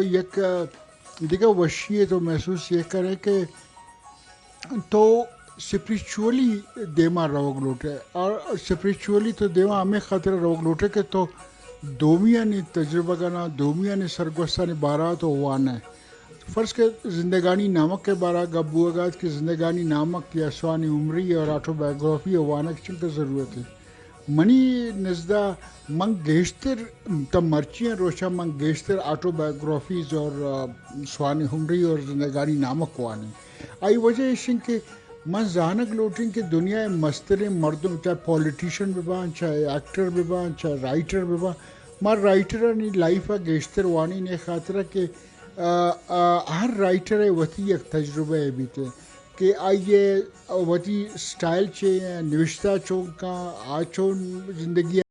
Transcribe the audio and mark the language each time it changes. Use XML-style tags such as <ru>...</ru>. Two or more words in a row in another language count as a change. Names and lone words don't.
<bal>یک دیکھا وشی تو محسوس یہ کرے کہ تو اسپریچولی دیما روگ لوٹے اور اسپریچولی تو دیما ہمیں خاطر روگ لوٹے کہ تو دومیاں نے تجربہ کرنا دومیاں نے سرگوستانی بارہ تو وانا ہے فرض کے زندگانی نامک کے بارہ گبو اگاد کی زندگانی نامک یا سوانی عمری اور آٹو بایوگرافی اور وانا کی چنکہ ضرورت ہے منی نزدہ منگ گیشتر تم مرچیاں روشا منگ گیشتر آٹو بایوگرافیز اور سوانی عمری اور زندگانی نامک وانے آئی وجہ اشن کہ من زانک لوٹیں کہ دنیا مستر مردم چاہے پولیٹیشن ببان چاہے ایکٹر ببان چاہے رائٹر ببان مار رائٹر نی لائف گیشتر وانی نے خاطرہ کہ ہر رائٹر وتی ایک تجربہ بیتے کہ آئیے وتی سٹائل چاہیے نوشتہ چون کا آچون زندگی</bal>